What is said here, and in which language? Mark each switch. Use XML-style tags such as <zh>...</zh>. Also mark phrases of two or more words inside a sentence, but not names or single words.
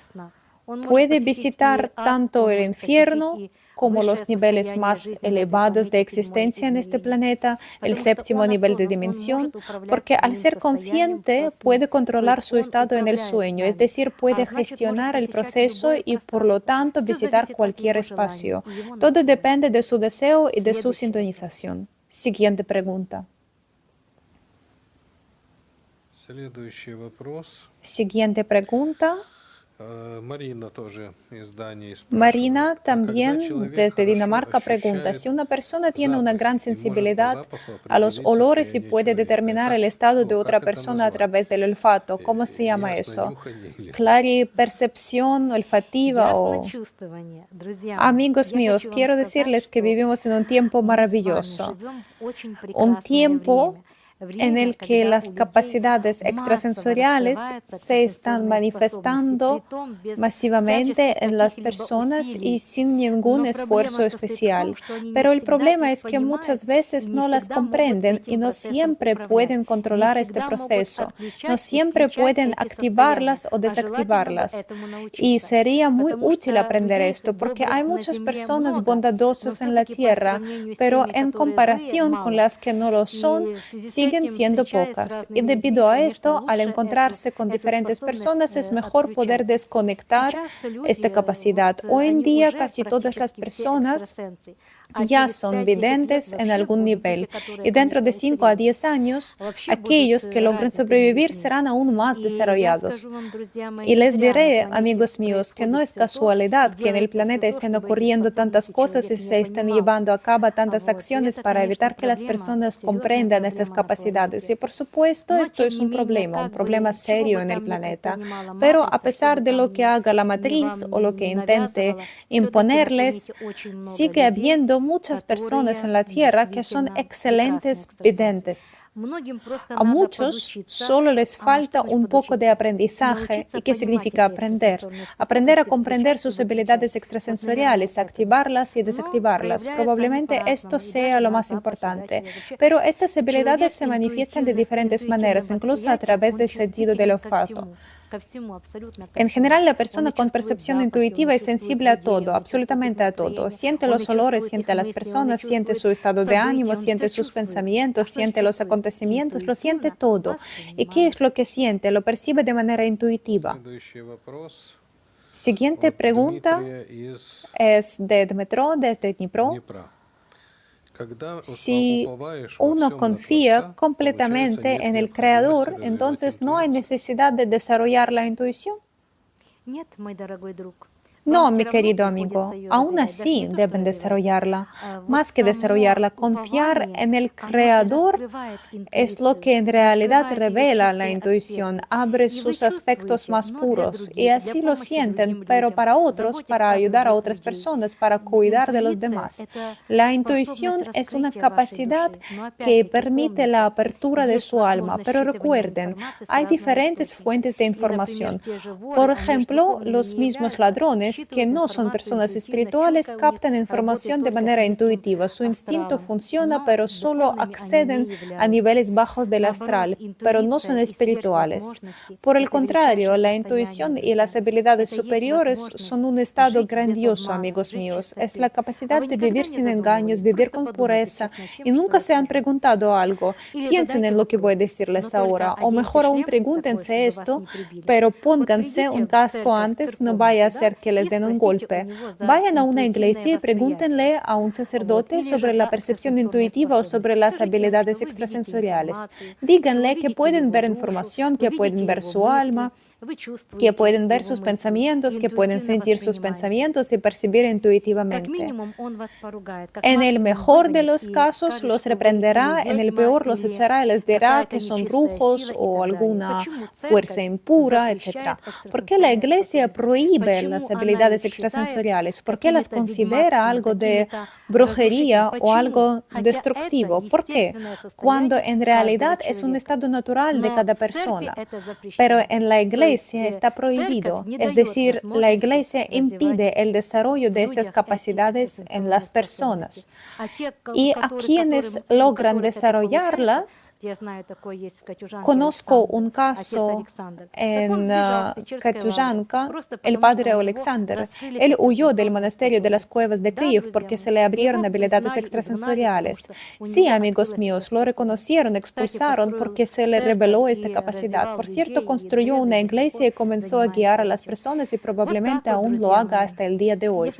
<es>Puede visitar tanto el infierno como los niveles más elevados de existencia en este planeta, el séptimo nivel de dimensión, porque al ser consciente puede controlar su estado en el sueño, es decir, puede gestionar el proceso y por lo tanto visitar cualquier espacio. Todo depende de su deseo y de su sintonización. Siguiente pregunta.</es> <ru>Следующий вопрос.</ru> <es>Siguiente pregunta.</es> <ru>Marina тоже из Дании спрашивает. Marina Когда</ru> <es>también</es> <ru>человек</ru> <es>desde</es> <ru>хорошо</ru> <es>Dinamarca pregunta,</es> <ru>ощущает</ru> <es>si una persona tiene una</es> <ru>запахи</ru> <es>gran</es> <ru>и может по</ru> <es>sensibilidad</es> <ru>запаху</ru> <es>a los</es> <ru>определить</ru> <es>olores y</es> <ru>состояние</ru> <es>puede</es> <ru>человека,</ru> <es>determinar</es> <ru>как,</ru> <es>el estado de</es> <ru>ну,</ru> <es>otra</es> <ru>как это</ru> <es>persona a</es> <ru>назвать?</ru> <es>través del olfato, ¿cómo se llama eso?</es> <ru>Ясно нюханье или</ru> <es>Claripercepción olfativa o...</es> <ru>Ясночувствование. Друзья мои,</ru> <es>Amigos</es> <ru>я</ru> <es>míos,</es> <ru>хочу вам</ru> <es>quiero</es> <ru>сказать,</ru> <es>decirles que</es> <ru>что</ru> <es>vivimos en un tiempo</es> <ru>мы с вами</ru> <es>maravilloso,</es> <ru>живем в очень</ru> <es>un</es> <ru>прекрасное</ru> <es>tiempo</es> <ru>время.</ru> <es>en</es> <ru>Время,</ru> <es>el que</es> <ru>когда</ru> <es>las</es> <ru>у людей</ru> <es>capacidades</es> <ru>массово</ru> <es>extrasensoriales</es> <ru>раскрываются</ru> <es>se están</es> <ru>экстрасенсорные способности,</ru> <es>manifestando</es> <ru>притом без</ru> <es>masivamente</es> <ru>всяческих</ru> <es>en las</es> <ru>каких-либо</ru> <es>personas y</es> <ru>усилий.</ru> <es>sin ningún</es> <ru>Но</ru> <es>esfuerzo</es> <ru>проблема состоит в том,</ru> <es>especial.</es> <ru>что они не</ru> <es>Pero el</es> <ru>всегда</ru> <es>problema</es> <ru>их</ru> <es>es que</es> <ru>понимают</ru> <es>muchas</es> <ru>и</ru> <es>veces</es> <ru>не</ru> <es>no las</es> <ru>всегда могут</ru> <es>comprenden y</es> <ru>этим</ru> <es>no</es> <ru>процессом</ru> <es>siempre</es> <ru>управлять,</ru> <es>pueden</es> <ru>и не</ru> <es>controlar este</es> <ru>всегда могут</ru> <es>proceso, no</es> <ru>отключать и</ru> <es>siempre</es> <ru>включать</ru> <es>pueden</es> <ru>эти состояния,</ru> <es>activarlas o</es> <ru>а желательно бы</ru> <es>desactivarlas.</es> <ru>этому</ru> <es>Y</es> <ru>научиться.</ru> <es>sería muy</es> <ru>Потому</ru> <es>útil</es> <ru>что</ru> <es>aprender</es> <ru>людей</ru> <es>esto, porque hay</es> <ru>добрых на</ru> <es>muchas</es> <ru>земле</ru> <es>personas</es> <ru>много, но</ru> <es>bondadosas en la</es> <ru>все-таки по</ru> <es>tierra,</es> <ru>сравнению с</ru> <es>pero</es> <ru>теми,</ru> <es>en</es> <ru>которые злые,</ru> <es>comparación con</es> <ru>мало.</ru> <es>las que no lo son,</es> <ru>И в связи с</ru> <es>siguen</es> <ru>этим,</ru> <es>siendo</es> <ru>встречаясь с</ru> <es>pocas. Y</es> <ru>разными людьми,</ru> <es>debido a</es> <ru>конечно,</ru> <es>esto, al</es> <ru>лучше</ru> <es>encontrarse con</es> <ru>эту</ru> <es>diferentes</es> <ru>способность</ru> <es>personas, es mejor poder</es> <ru>отключать.</ru> <es>desconectar</es> <ru>Сейчас</ru> <es>esta</es> <ru>люди,</ru> <es>capacidad. Hoy en</es> <ru>они</ru> <es>día</es> <ru>уже</ru> <es>casi todas las</es> <ru>практически все</ru> <es>personas</es> <ru>экстрасенсы. А</ru> <es>ya</es> <ru>через</ru> <es>son</es> <ru>5-10 лет</ru> <es>videntes en</es> <ru>вообще</ru> <es>algún</es> <ru>будут люди,</ru> <es>nivel.</es> <ru>которые,</ru> <es>Y dentro de</es> <ru>конечно,</ru> <es>5 a</es> <ru>уцелеют.</ru> <es>10 años,</es> <ru>Вообще будут</ru> <es>aquellos que logren</es> <ru>развитыми</ru> <es>sobrevivir</es> <ru>людьми.</ru> <es>serán aún más</es> <ru>И я</ru> <es>desarrollados.</es> <ru>скажу вам, друзья мои,</ru> <es>Y</es> <ru>не</ru> <es>les</es> <ru>зря на</ru> <es>diré,</es> <ru>планете</ru> <es>amigos míos, que no</es> <ru>происходит</ru> <es>es</es> <ru>все то, и</ru> <es>casualidad que en el</es> <ru>делается все</ru> <es>planeta</es> <ru>то,</ru> <es>estén</es> <ru>чтобы эти</ru> <es>ocurriendo tantas</es> <ru>способности</ru> <es>cosas y</es> <ru>человек не</ru> <es>se estén</es> <ru>понимал.</ru> <es>llevando a cabo tantas</es> <ru>Вот. И</ru> <es>acciones</es> <ru>это,</ru> <es>para</es> <ru>конечно,</ru> <es>evitar que las</es> <ru>проблема,</ru> <es>personas</es> <ru>серьезная</ru> <es>comprendan estas</es> <ru>проблема на</ru> <es>capacidades. Y</es> <ru>планете.</ru> <es>por supuesto,</es> <ru>Но,</ru> <es>esto</es> <ru>тем</ru> <es>es</es> <ru>не менее,</ru> <es>un</es> <ru>как</ru> <es>problema</es> <ru>бы, чего</ru> <es>serio</es> <ru>бы</ru> <es>en el</es> <ru>там ни</ru> <es>planeta.</es> <ru>предпринимала</ru> <es>Pero a</es> <ru>матрица, что</ru> <es>pesar</es> <ru>бы</ru> <es>de lo</es> <ru>там</ru> <es>que haga la</es> <ru>ни</ru> <es>matriz o lo</es> <ru>вам</ru> <es>que</es> <ru>не</ru> <es>intente</es> <ru>навязывала, все-таки на</ru> <es>imponerles,</es> <ru>планете очень много</ru> <es>sigue</es> <ru>людей,</ru> <es>habiendo muchas personas en</es> <ru>которые</ru> <es>la Tierra que son</es> <ru>действительно прекрасные</ru> <es>excelentes</es> <ru>экстрасенсы.</ru> <es>videntes.</es> <ru>Многим просто</ru> <es>A</es> <ru>надо</ru> <es>muchos</es> <ru>подучиться.</ru> <es>solo les</es> <ru>А что</ru> <es>falta</es> <ru>значит</ru> <es>un poco de</es> <ru>подучиться?</ru> <es>aprendizaje.</es> <ru>Научиться</ru> <es>¿Y qué</es> <ru>понимать</ru> <es>significa</es> <ru>эти</ru> <es>aprender?</es> <ru>экстрасенсорные</ru> <es>Aprender a</es> <ru>способности,</ru> <es>comprender</es> <ru>включать и</ru> <es>sus</es> <ru>выключать.</ru> <es>habilidades</es> <ru>Вот, наверное,</ru> <es>extrasensoriales,</es> <ru>это.</ru> <es>activarlas y</es> <ru>Но</ru> <es>desactivarlas.</es> <ru>проявляются они</ru> <es>Probablemente esto</es> <ru>по-разному. И</ru> <es>sea</es> <ru>даже</ru> <es>lo</es> <ru>на</ru> <es>más</es> <ru>запахе, да,</ru> <es>importante.</es> <ru>человек вообще.</ru> <es>Pero estas habilidades</es> <ru>Человек</ru> <es>se manifiestan de</es> <ru>интуитивно, с</ru> <es>diferentes maneras,</es> <ru>интуитивным</ru> <es>incluso a</es> <ru>восприятием,</ru> <es>través</es> <ru>он</ru> <es>del sentido del</es> <ru>чувствителен</ru> <es>olfato.</es> <ru>ко всему, абсолютно ко</ru> <es>En</es> <ru>всему.</ru> <es>general, la</es> <ru>Он</ru> <es>persona</es> <ru>и</ru> <es>con</es> <ru>чувствует</ru> <es>percepción</es> <ru>запахи, он</ru> <es>intuitiva</es> <ru>и</ru> <es>es</es> <ru>чувствует</ru> <es>sensible a</es> <ru>людей,</ru> <es>todo,</es> <ru>он и чувствует их</ru> <es>absolutamente a todo.</es> <ru>настроение,</ru> <es>Siente</es> <ru>он и</ru> <es>los olores,</es> <ru>чувствует их</ru> <es>siente a las</es> <ru>мысли, он и</ru> <es>personas, siente</es> <ru>чувствует</ru> <es>su estado de ánimo,</es> <ru>события, он все</ru> <es>siente sus</es> <ru>чувствует. А</ru> <es>pensamientos,</es> <ru>что</ru> <es>siente los</es> <ru>чувствует?</ru> <es>acontecimientos, lo siente</es> <ru>Интуитивно</ru> <es>todo. ¿Y qué es</es> <ru>воспринимает.</ru> <es>lo que siente? Lo percibe de manera intuitiva.</es> <ru>Следующий вопрос</ru> <es>Siguiente</es> <ru>от</ru> <es>pregunta</es> <ru>Дмитрия из</ru> <es>es de Dmetro, desde Dnipro.</es> <ru>Днепра. Когда</ru> <es>Si</es> <ru>уповаешь во</ru> <es>uno</es> <ru>всем на</ru> <es>confía</es> <ru>Творца, получается,</ru> <es>completamente</es> <ru>нет</ru> <es>en el</es> <ru>необходимости</ru> <es>Creador,</es> <ru>развивать</ru> <es>entonces no hay</es> <ru>интуицию.</ru> <es>necesidad de desarrollar la intuición.</es> <ru>Нет, мой дорогой друг.</ru> <es>No,</es> <ru>Вам</ru> <es>mi</es> <ru>все равно</ru> <es>querido</es> <ru>приходится</ru> <es>amigo,</es> <ru>ее</ru> <es>aún</es> <ru>развивать. Даже</ru> <es>así</es> <ru>не то, что</ru> <es>deben</es> <ru>развивать.</ru> <es>desarrollarla.</es> <ru>Вот</ru> <es>Más que</es> <ru>само</ru> <es>desarrollarla, confiar</es> <ru>упование,</ru> <es>en el</es> <ru>оно и</ru> <es>Creador</es> <ru>раскрывает</ru> <es>es lo que</es> <ru>интуицию,</ru> <es>en realidad</es> <ru>раскрывает ее</ru> <es>revela la</es> <ru>чистые</ru> <es>intuición,</es> <ru>аспекты.</ru> <es>abre</es> <ru>И вы</ru> <es>sus aspectos</es> <ru>чувствуете,</ru> <es>más</es> <ru>но для</ru> <es>puros y</es> <ru>других, для</ru> <es>así lo</es> <ru>помощи</ru> <es>sienten,</es> <ru>другим</ru> <es>pero</es> <ru>людям,</ru> <es>para otros,</es> <ru>заботясь</ru> <es>para</es> <ru>о</ru> <es>ayudar a</es> <ru>других</ru> <es>otras</es> <ru>людей.</ru> <es>personas, para cuidar de los</es> <ru>Интуиция–</ru> <es>demás.</es> <ru>это</ru> <es>La</es> <ru>способность</ru> <es>intuición es una</es> <ru>раскрытия вашей</ru> <es>capacidad</es> <ru>души. Но</ru> <es>que</es> <ru>опять-таки</ru> <es>permite la</es> <ru>помните,</ru> <es>apertura de</es> <ru>есть</ru> <es>su alma,</es> <ru>возможность</ru> <es>pero</es> <ru>считывания</ru> <es>recuerden,</es> <ru>информации с</ru> <es>hay</es> <ru>разного</ru> <es>diferentes</es> <ru>источника.</ru> <es>fuentes de</es> <ru>И, например,</ru> <es>información.</es> <ru>те же воры,</ru> <es>Por</es> <ru>они же</ru> <es>ejemplo,</es> <ru>духовными</ru> <es>los</es> <ru>не</ru> <es>mismos</es> <ru>являются,</ru> <es>ladrones que</es> <ru>считывают</ru> <es>no son</es> <ru>информацию</ru> <es>personas</es> <ru>интуитивно,</ru> <es>espirituales</es> <ru>чутко, у них</ru> <es>captan</es> <ru>работает</ru> <es>información de</es> <ru>только с</ru> <es>manera</es> <ru>низким</ru> <es>intuitiva. Su instinto</es> <ru>астралом.</ru> <es>funciona,</es> <ru>Но</ru> <es>pero solo</es> <ru>духовными они</ru> <es>acceden</es> <ru>не</ru> <es>a</es> <ru>являются.</ru> <es>niveles bajos del</es> <ru>Наоборот,</ru> <es>astral, pero no son</es> <ru>интуиция и</ru> <es>espirituales.</es> <ru>сверхвозможности–</ru> <es>Por el</es> <ru>это</ru> <es>contrario,</es> <ru>величайшее</ru> <es>la</es> <ru>состояние,</ru> <es>intuición y las</es> <ru>друзья.</ru> <es>habilidades</es> <ru>Это есть</ru> <es>superiores son</es> <ru>возможность</ru> <es>un estado</es> <ru>жить без</ru> <es>grandioso,</es> <ru>обмана,</ru> <es>amigos</es> <ru>жить в</ru> <es>míos. Es la</es> <ru>чистоте. А</ru> <es>capacidad</es> <ru>вы</ru> <es>de</es> <ru>никогда</ru> <es>vivir</es> <ru>не</ru> <es>sin engaños,</es> <ru>задумывались?</ru> <es>vivir</es> <ru>Просто</ru> <es>con</es> <ru>подумайте</ru> <es>pureza.</es> <ru>честно,</ru> <es>Y</es> <ru>чем, что</ru> <es>nunca</es> <ru>я</ru> <es>se han</es> <ru>скажу.</ru> <es>preguntado algo.</es> <ru>Или</ru> <es>Piensen</es> <ru>задайте</ru> <es>en lo que voy a</es> <ru>вопрос, но</ru> <es>decirles</es> <ru>только</ru> <es>ahora. O</es> <ru>оденьте</ru> <es>mejor aún</es> <ru>шлем такой,</ru> <es>pregúntense</es> <ru>чтобы вас</ru> <es>esto,</es> <ru>не прибили.</ru> <es>pero</es> <ru>Вот</ru> <es>pónganse un</es> <ru>придите в</ru> <es>casco</es> <ru>церковь</ru> <es>antes, no vaya a</es> <ru>церковную, да,</ru> <es>ser que les</es> <ru>и</ru> <es>den un</es> <ru>спросите у</ru> <es>golpe.</es> <ru>него за</ru> <es>Vayan a una</es> <ru>интуитивное</ru> <es>iglesia y</es> <ru>восприятие.</ru> <es>pregúntenle a un</es> <ru>Вот.</ru> <es>sacerdote</es> <ru>Или же</ru> <es>sobre</es> <ru>за</ru> <es>la percepción</es> <ru>экстрасенсорные</ru> <es>intuitiva o sobre</es> <ru>способности.</ru> <es>las</es> <ru>Скажите ему,</ru> <es>habilidades</es> <ru>что вы видите</ru> <es>extrasensoriales.</es> <ru>информацию, что вы</ru> <es>Díganle que</es> <ru>видите</ru> <es>pueden</es> <ru>его</ru> <es>ver</es> <ru>душу,</ru> <es>información, que</es> <ru>вы</ru> <es>pueden</es> <ru>видите</ru> <es>ver</es> <ru>его</ru> <es>su</es> <ru>мысли,</ru> <es>alma,</es> <ru>вы</ru> <es>que</es> <ru>чувствуете</ru> <es>pueden ver</es> <ru>его</ru> <es>sus</es> <ru>мысли,</ru> <es>pensamientos, que pueden</es> <ru>интуитивно</ru> <es>sentir sus</es> <ru>воспринимаете.</ru> <es>pensamientos y percibir</es> <ru>Как</ru> <es>intuitivamente.</es> <ru>минимум он вас поругает, как</ru> <es>En el</es> <ru>максимум</ru> <es>mejor de</es> <ru>выгонит</ru> <es>los</es> <ru>и</ru> <es>casos</es> <ru>скажет,</ru> <es>los</es> <ru>что вы</ru> <es>reprenderá,</es> <ru>или</ru> <es>en el</es> <ru>ведьма,</ru> <es>peor los</es> <ru>или</ru> <es>echará y les dirá</es> <ru>какая-то</ru> <es>que son</es> <ru>нечистая</ru> <es>brujos</es> <ru>сила и</ru> <es>o</es> <ru>так далее.</ru> <es>alguna</es> <ru>Почему</ru> <es>fuerza</es> <ru>церковь</ru> <es>impura,</es> <ru>запрещает</ru> <es>etc. ¿Por qué la</es> <ru>экстрасенсорные</ru> <es>iglesia</es> <ru>способности?</ru> <es>prohíbe las</es> <ru>Почему она</ru> <es>habilidades</es> <ru>их считает</ru> <es>extrasensoriales? ¿Por qué las</es> <ru>какими-то</ru> <es>considera</es> <ru>ведьмацкими,</ru> <es>algo de</es> <ru>какими-то разрушительными?</ru> <es>brujería o</es> <ru>Почему?</ru> <es>algo</es> <ru>Хотя это</ru> <es>destructivo? ¿Por qué?</es> <ru>естественное</ru> <es>Cuando</es> <ru>состояние</ru> <es>en</es> <ru>каждого</ru> <es>realidad es un</es> <ru>человека.</ru> <es>estado natural de</es> <ru>Но</ru> <es>cada</es> <ru>в церкви</ru> <es>persona.</es> <ru>это</ru> <es>Pero</es> <ru>запрещено.</ru> <es>en la</es> <ru>То есть</ru> <es>iglesia está</es> <ru>церковь</ru> <es>prohibido,</es> <ru>не</ru> <es>es</es> <ru>дает</ru> <es>decir, la</es> <ru>возможности</ru> <es>iglesia</es> <ru>развивать</ru> <es>impide el desarrollo</es> <ru>в</ru> <es>de estas</es> <ru>людях эти</ru> <es>capacidades en</es> <ru>экстрасенсорные</ru> <es>las</es> <ru>способности.</ru> <es>personas.</es> <ru>А те,</ru> <es>Y a quienes logran</es> <ru>которых это получается,</ru> <es>desarrollarlas,</es> <ru>я знаю, такой есть в Катюжанке Александр,</ru> <es>conozco un</es> <ru>отец</ru> <es>caso</es> <ru>Александр. Так он</ru> <es>en</es> <ru>сбежал с Печерской лавры,</ru> <es>Katiujanka,</es> <ru>просто</ru> <es>el</es> <ru>потому что</ru> <es>padre</es> <ru>у него</ru> <es>Alexander Alexander. Él huyó del monasterio de las cuevas de Kiev porque se le abrieron habilidades extrasensoriales. Sí, amigos míos, lo reconocieron, expulsaron porque se le reveló esta capacidad. Por cierto, construyó una iglesia y comenzó a guiar a las personas y probablemente aún lo haga hasta el día de hoy.</es>